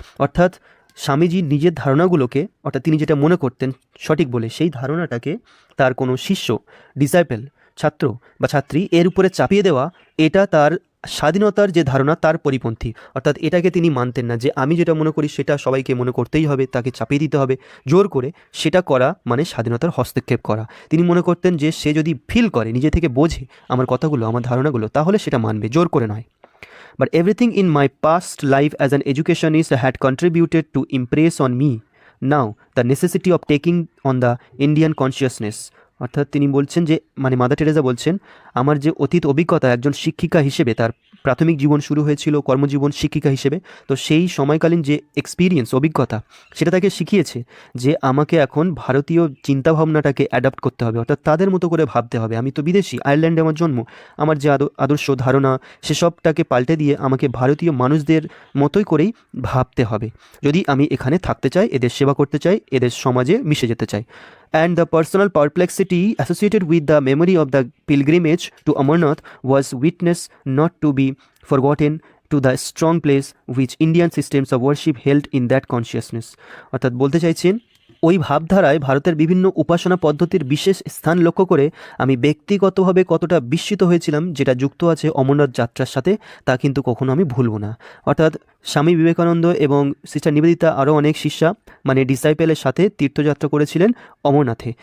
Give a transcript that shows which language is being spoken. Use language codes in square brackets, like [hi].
[bn] অর্থাৎ স্বামীজি নিজের ধারণাগুলোকে, অর্থাৎ তিনি যেটা মনে করতেন সঠিক বলে, সেই ধারণাটাকে তার কোনো শিষ্য, ডিসাইপল, ছাত্র বা ছাত্রী, এর উপরে চাপিয়ে দেওয়া, এটা তার স্বাধীনতার যে ধারণা তার পরিপন্থী। অর্থাৎ এটাকে তিনি মানতেন না, যে আমি যেটা মনে করি সেটা সবাইকে মনে করতেই হবে, তাকে চাপিয়ে দিতে হবে জোর করে, সেটা করা মানে স্বাধীনতার হস্তক্ষেপ করা। তিনি মনে করতেন যে সে যদি ফিল করে, নিজে থেকে বোঝে আমার কথাগুলো, আমার ধারণাগুলো, তাহলে সেটা মানবে, জোর করে নয়। [en] But everything in my past life as an educationist had contributed to impress on me now the necessity of taking on the Indian consciousness. [bn] অর্থাৎ তিনি বলছেন যে, মানে মাদার টেরেসা বলছেন, আমার যে অতীত অভিজ্ঞতা একজন শিক্ষিকা হিসেবে, তার প্রাথমিক জীবন শুরু হয়েছিল কর্মজীবন শিক্ষিকা হিসেবে। তো সেই সময়কালীন যে এক্সপিরিয়েন্স, অভিজ্ঞতা, সেটা তাকে শিখিয়েছে যে আমাকে এখন ভারতীয় চিন্তাভাবনাটাকে অ্যাডাপ্ট করতে হবে, অর্থাৎ তাদের মতো করে ভাবতে হবে। আমি তো বিদেশি, আয়ারল্যান্ডে আমার জন্ম, আমার যে আদর্শ ধারণা সেসবটাকে পাল্টে দিয়ে আমাকে ভারতীয় মানুষদের মতোই করেই ভাবতে হবে যদি আমি এখানে থাকতে চাই, এদের সেবা করতে চাই, এদের সমাজে মিশে যেতে চাই। [en] And the personal perplexity associated with the memory of the pilgrimage to Amarnath was witness not to be forgotten to the strong place which Indian systems of worship held in that consciousness. [bn] অর্থাৎ বলতে চাইছেন ওই ভাবধারায় ভারতের বিভিন্ন উপাসনা পদ্ধতির বিশেষ স্থান লক্ষ্য করে আমি ব্যক্তিগতভাবে কতটা বিস্মিত হয়েছিলাম, যেটা যুক্ত আছে অমরনাথ যাত্রার সাথে, তা কিন্তু কখনো আমি ভুলব না। অর্থাৎ স্বামী বিবেকানন্দ এবং সিস্টার নিবেদিতা আরও অনেক শিষ্যা মানে ডিসাইপেলের সাথে তীর্থযাত্রা করেছিলেন অমরনাথে।